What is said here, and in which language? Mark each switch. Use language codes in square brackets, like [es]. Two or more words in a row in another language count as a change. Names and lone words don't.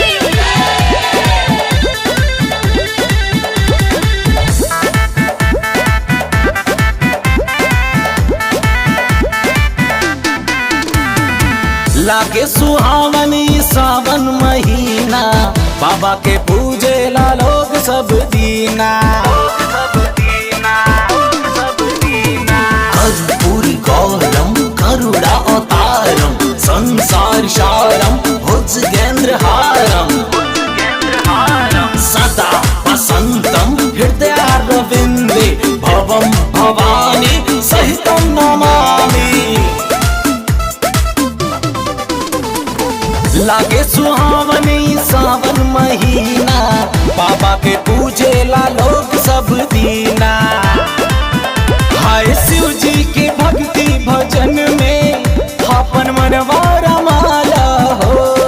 [bho] लागे सुहावन सावन महीना, बाबा के पूजे ला लोग सब दीना। [sa] कर्पूरी गौरम करुणा अवतारम, संसार सारम भुजगेंद्र हारम, सदा वसंतम हृदयारविंदे, भवम भवानी सहितम नमामि। [bho] लागे सुहावन सावन महीना, बाबा के पूजे ला लोग सब दीना। हाय शिव जी के भक्ति भजन में, अपन मनवा रमाला हो।